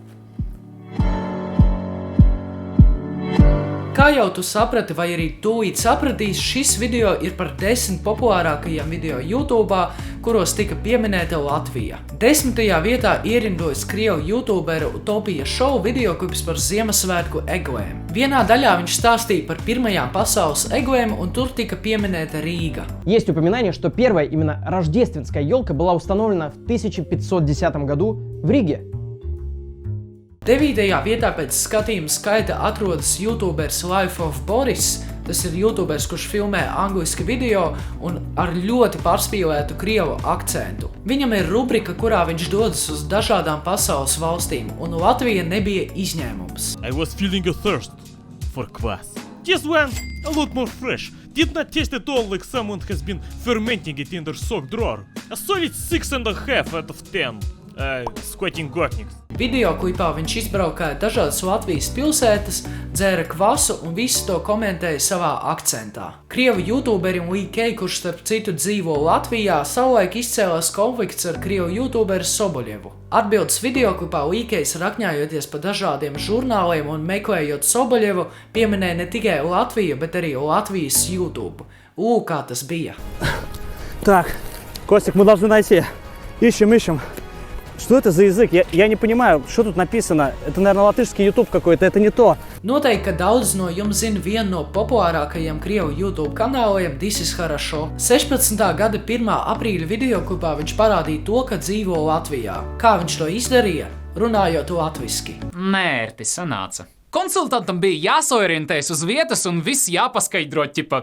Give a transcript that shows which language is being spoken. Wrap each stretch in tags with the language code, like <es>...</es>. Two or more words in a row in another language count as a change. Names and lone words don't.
<lv>Kā jau tu saprati, vai arī tūlīt sapratīs, šis video ir par 10 populārākajiem video YouTube, kuros tika pieminēta Latvija. 10. vietā ierindojas krievu youtuberu Utopija Show videoklips par Ziemassvētku eglēm. Vienā daļā viņš stāstīja par pirmajām pasaules eglēm, un tur tika pieminēta Рīga.</lv> <ru>Есть упоминание, что первая именно рождественская елка была установлена в 1510 году в Риге.</ru> <lv>9. vietā pēc skatījuma skaita atrodas YouTubers Life of Boris. Tas ir YouTubers, kurš filmē angliski video un ar ļoti pārspīlētu krievu akcentu. Viņam ir rubrika, kurā viņš dodas uz dažādām pasaules valstīm, un Latvija nebija izņēmums.</lv> <en>I was feeling a thirst for kvass. This one a lot more fresh. Did not taste at all like someone has been fermenting it in their sock drawer. A solid 6.5 out of 10. Squatting gotniks.</en> <lv>Video klipā viņš izbraukāja dažādas Latvijas pilsētas, dzēra kvasu un visu to komentēja savā akcentā. Krievu youtuberim Līkei, kurš starp citu dzīvo Latvijā, savulaik izcēlās konflikts ar krievu youtuberu Soboļevu. Atbildes videoklipā Līkejs rakņājoties pa dažādiem žurnāliem un meklējot Soboļevu, pieminēja ne tikai Latviju, bet arī Latvijas YouTube. Lūk, kā tas bija.</lv> <ru>Так, Костик, мы должны найти. Ищем. Что это за язык? Я не понимаю, что тут написано. Это, наверное, латышский YouTube какой-то, это не то.</ru> <lv>Noteikti, ka daudz no jums zina vienu no populārākajiem krievu YouTube kanāliem This is Хорошо. 16. gada 1. aprīļa videoklipā viņš parādīja to, ka dzīvo Latvijā. Kā viņš to izdarīja? Runājot latviski. Mērti sanāca. Konsultantam bija jāsorientējas uz vietas un viss jāpaskaidro, ķipa.</lv>